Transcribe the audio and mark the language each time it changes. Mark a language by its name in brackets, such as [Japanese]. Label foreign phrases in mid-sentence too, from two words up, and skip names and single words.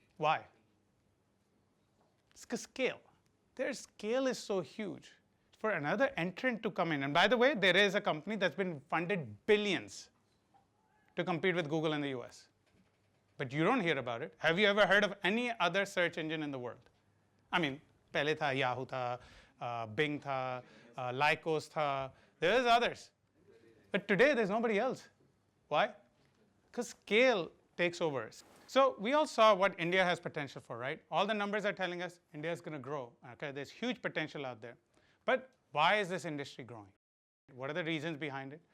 [English] Why? It's because scale. Their scale is so huge. For another entrant to come in, and by the way, there is a company that's been funded billions to compete with Google in the US. But you don't hear about it. Have you ever heard of any other search engine in the world? I mean, [Hindi] pehle tha, Yahoo tha, Bing tha, Lycos tha, [English] there's others. But today, there's nobody else. Why? Because scale takes over. So we all saw what India has potential for, right? All the numbers are telling us India is going to grow. Okay, there's huge potential out there. But why is this industry growing? What are the reasons behind it?